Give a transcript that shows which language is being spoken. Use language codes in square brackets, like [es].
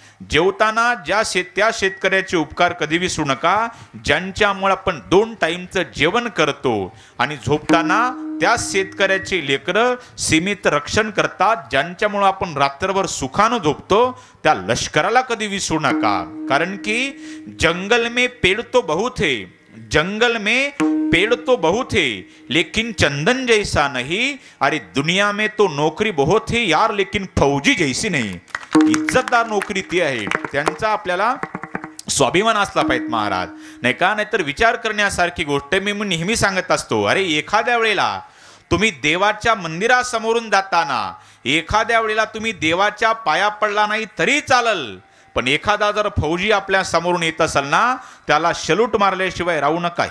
[mr] जेवताना त्या शेतकऱ्याचे उपकार कधी विसरू नका ज्यांच्यामुळे आपण 2 टाईमचं जेवण करतो. आणि झोपताना त्या शेतकऱ्याचे लेकरं सीमित रक्षण करतात, ज्यांच्यामुळे आपण रात्रभर सुखानं झोपतो. त्या लष्कराला कधी विसरू नका. [hi] कारण की जंगल में पेड़ तो बहुत है, जंगल में पेड़ तो बहुत है, लेकिन चंदन जैसा नहीं. अरे दुनिया में तो नौकरी बहुत है यार, लेकिन फौजी जैसी नहीं. [mr] इज्जतदार नोकरी ती आहे, त्यांचा आपल्याला स्वाभिमान असला पाहिजे महाराज. नाही का? नाहीतर विचार करण्यासारखी गोष्ट मी नेहमी सांगत असतो. अरे एखाद्या वेळेला तुम्ही देवाच्या मंदिरासमोरून जाताना, एखाद्या वेळेला तुम्ही देवाच्या पाया पडला नाही तरी चालल, पण एखादा जर फौजी आपल्या समोरून येत असेल ना, त्याला सल्यूट मारल्याशिवाय राहू नका.